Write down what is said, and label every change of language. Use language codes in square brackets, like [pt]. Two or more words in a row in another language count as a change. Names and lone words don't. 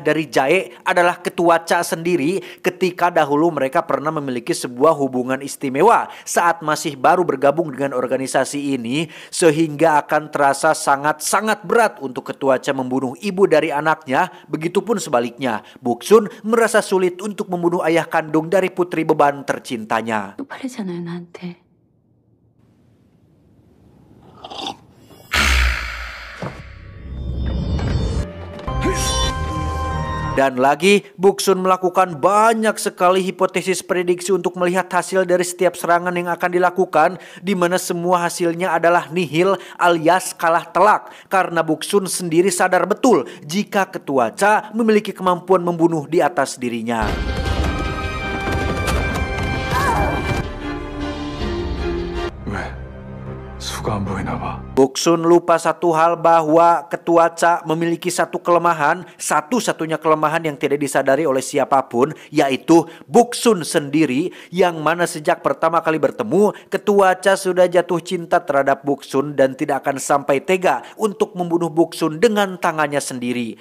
[id] dari Jae adalah Ketua Cha sendiri ketika dahulu mereka pernah memiliki sebuah hubungan istimewa saat masih baru bergabung dengan organisasi ini, sehingga akan terasa sangat-sangat berat untuk Ketua Cha membunuh ibu dari anaknya. Begitupun sebaliknya, Buksun merasa sulit untuk membunuh ayah kandung dari putri beban tercintanya. [ko] 쪽팔리잖아요, 나한테. [id] Dan lagi, Buksun melakukan banyak sekali hipotesis prediksi untuk melihat hasil dari setiap serangan yang akan dilakukan, di mana semua hasilnya adalah nihil alias kalah telak, karena Buksun sendiri sadar betul jika Ketua Cha memiliki kemampuan membunuh di atas dirinya. [ko] 수가 안 보이나 봐. [id] Buksun lupa satu hal, bahwa Ketua Cha memiliki satu kelemahan, satu-satunya kelemahan yang tidak disadari oleh siapapun, yaitu Buksun sendiri, yang mana sejak pertama kali bertemu, Ketua Cha sudah jatuh cinta terhadap Buksun dan tidak akan sampai tega untuk membunuh Buksun dengan tangannya sendiri.